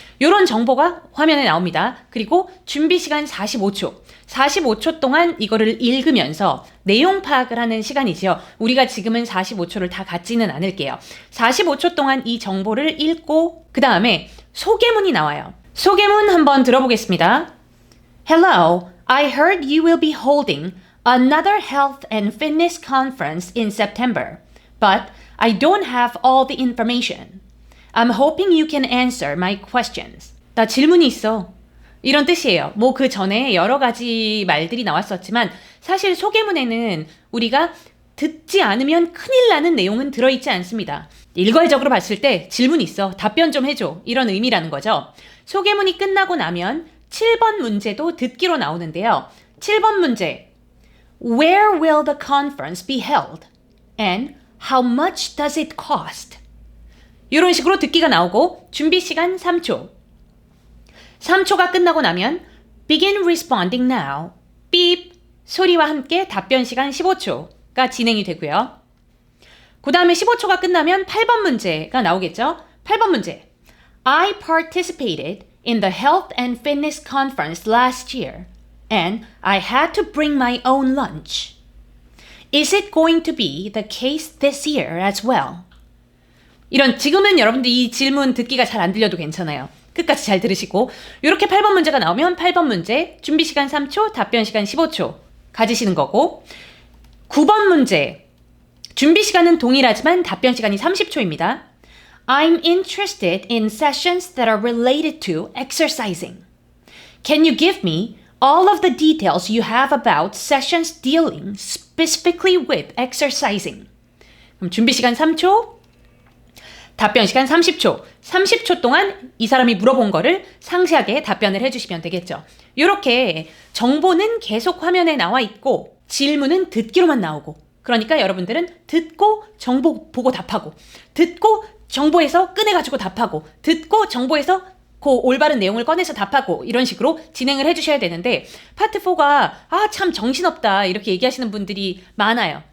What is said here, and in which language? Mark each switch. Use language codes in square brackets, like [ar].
[ko] 이런 정보가 화면에 나옵니다. 그리고 준비 시간 45초. 45초 동안 이거를 읽으면서 내용 파악을 하는 시간이지요. 우리가 지금은 45초를 다 갖지는 않을게요. 45초 동안 이 정보를 읽고 그 다음에 소개문이 나와요. 소개문 한번 들어보겠습니다. [en] Hello, I heard you will be holding another health and fitness conference in September, but I don't have all the information. I'm hoping you can answer my questions. [ko] 나 질문이 있어. 이런 뜻이에요. 뭐 그 전에 여러 가지 말들이 나왔었지만 사실 소개문에는 우리가 듣지 않으면 큰일 나는 내용은 들어있지 않습니다. 일괄적으로 봤을 때 질문이 있어. 답변 좀 해줘. 이런 의미라는 거죠. 소개문이 끝나고 나면 7번 문제도 듣기로 나오는데요. 7번 문제. [en] Where will the conference be held? And how much does it cost? [ko] 이런 식으로 듣기가 나오고 준비 시간 3초. 3초가 끝나고 나면 [en] begin responding now. [ko] 삐 소리와 함께 답변 시간 15초가 진행이 되고요. 그 다음에 15초가 끝나면 8번 문제가 나오겠죠? 8번 문제. [en] I participated in the Health and Fitness Conference last year. And I had to bring my own lunch. Is it going to be the case this year as well? [ko] 지금은 여러분들 이 질문 듣기가 잘 안 들려도 괜찮아요. 끝까지 잘 들으시고 이렇게 8번 문제가 나오면 8번 문제 준비 시간 3초, 답변 시간 15초 가지시는 거고 9번 문제 준비 시간은 동일하지만 답변 시간이 30초입니다. [en] I'm interested in sessions that are related to exercising. Can you give me all of the details you have about sessions dealing specifically with exercising? [ko] 그럼 준비 시간 3초, 답변 시간 30초. 30초 동안 이 사람이 물어본 거를 상세하게 답변을 해주시면 되겠죠. 이렇게 정보는 계속 화면에 나와 있고 질문은 듣기로만 나오고 그러니까 여러분들은 듣고 정보 보고 답하고 듣고 정보에서 꺼내가지고 답하고 듣고 정보에서 그 올바른 내용을 꺼내서 답하고 이런 식으로 진행을 해주셔야 되는데 파트 4가 참 정신없다 이렇게 얘기하시는 분들이 많아요.